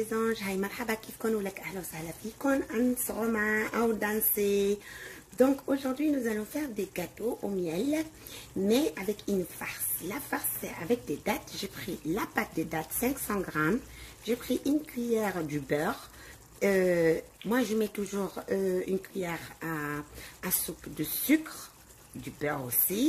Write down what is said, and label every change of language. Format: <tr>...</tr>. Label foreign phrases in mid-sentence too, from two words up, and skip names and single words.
<ar>mélange. Hi مرحبا كيفكن و لك أهلا سهلا فيكن an soma</ar> <fr>ou danser. Donc aujourd'hui nous allons faire des gâteaux au miel mais avec une farce. La farce c'est avec des dattes. J'ai pris la pâte des dattes 500 grammes. J'ai pris une cuillère du beurre. Moi je mets toujours une cuillère à soupe de sucre, du beurre aussi.</fr>